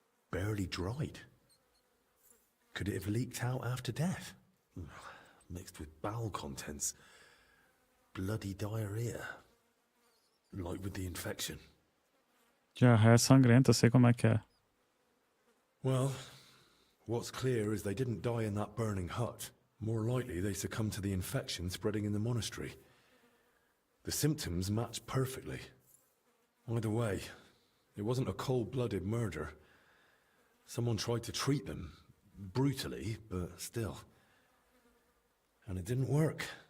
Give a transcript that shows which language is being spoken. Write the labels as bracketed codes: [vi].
[en] Barely dried. Could it have leaked out after death? Mixed with bowel contents. Bloody diarrhea. Like with the infection. [pt] Diarreia sangrenta, sei como é que é. [en] Well, what's clear is they didn't die in that burning hut. More likely they succumbed to the infection spreading in the monastery. The symptoms match perfectly. Either way, it wasn't a cold-blooded murder. Someone tried to treat them, brutally, but still. And it didn't work.